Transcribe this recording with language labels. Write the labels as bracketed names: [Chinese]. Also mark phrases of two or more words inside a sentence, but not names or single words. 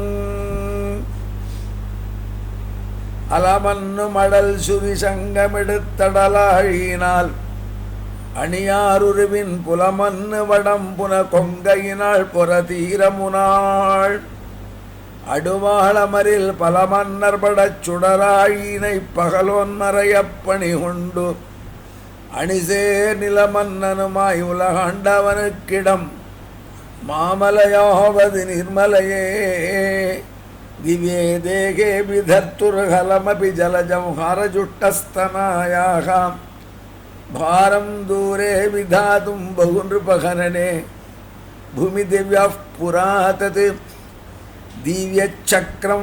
[Tamil] அலமன்னு மடல் சுரி சங்கமெடுத்தடலாழியினால் அணியாருருவின் புலமன்னு வடம் புன கொங்கையினாள் பொறதீரமுனாள் அடுவாளமரில் பல மன்னர்படச் சுடராழியினை பகலோன்மறையப்பணி கொண்டு அணிசேர் நிலமன்னனுமாய் உலகாண்டவனுக்கிடம் மாமலையாவது நிர்மலையே। [Sanskrit] दिव्ये देहे विधर्तुर्हलमपि जलजं हारजुष्टस्तनायाः भारं दूरे विधातुं बहुनृपहनने भूमिदिव्यः पुरातत् दिव्यचक्रं